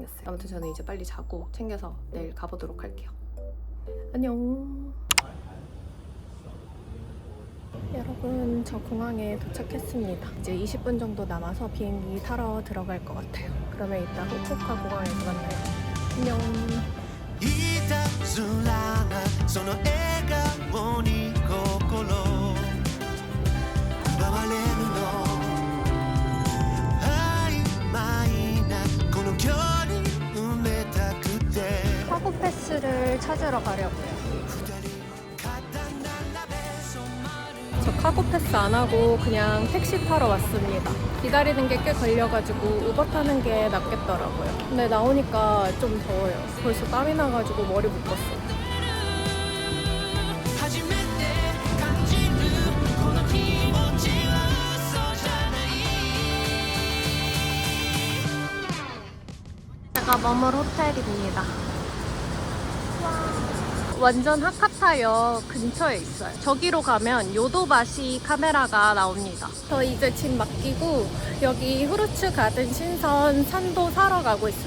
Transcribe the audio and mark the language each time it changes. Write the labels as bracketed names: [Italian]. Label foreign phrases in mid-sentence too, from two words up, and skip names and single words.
[Korean] 아무튼 저는 이제 빨리 자고 챙겨서 내일 가보도록 할게요. 안녕. 여러분, 저 공항에 도착했습니다. 이제 20분 정도 남아서 비행기 타러 들어갈 것 같아요. 그러면 이따 후쿠오카 공항에서 만나요. 안녕. [Japanese] いたずらなその笑顔に心奪われるの曖昧なこの距離埋めたくて [Korean] 카고 패스를 찾으러 가려고요. [Japanese] 二人肩並べ染まる [Korean] 저 카고 패스 안 하고 그냥 택시 타러 왔습니다. 기다리는 게 꽤 걸려가지고 우버 타는 게 낫겠더라고요. 근데 나오니까 좀 더워요. 벌써 땀이 나가지고 머리 묶었어요. [Japanese] 初めて感じるこの気持ちは嘘じゃない [Korean] 제가 머물 호텔입니다. 완전 하카타역 근처에 있어요. 저기로 가면 요도바시 카메라가 나옵니다. 저 이제 짐 맡기고 여기 후르츠 가든 신선 산도 사러 가고 있어요.